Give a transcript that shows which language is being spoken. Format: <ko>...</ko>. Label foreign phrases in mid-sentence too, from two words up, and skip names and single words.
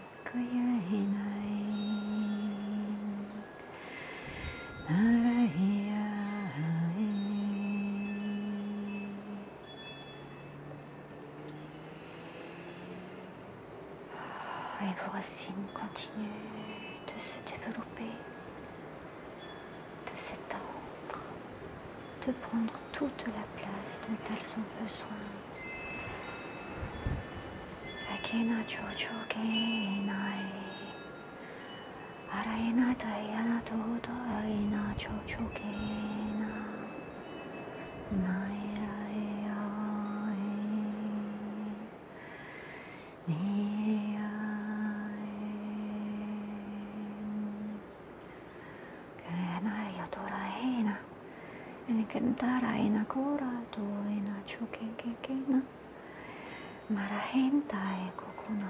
<fr>Et vos racines continuent de se développer, de s'étendre, de prendre toute la place dont elles ont besoin. Akena Jojo Kenai Araina Tayana Toto Aina Jojo Kena Naira Kentara ina kura to ina chukekekena marahenta e kokuna.</fr>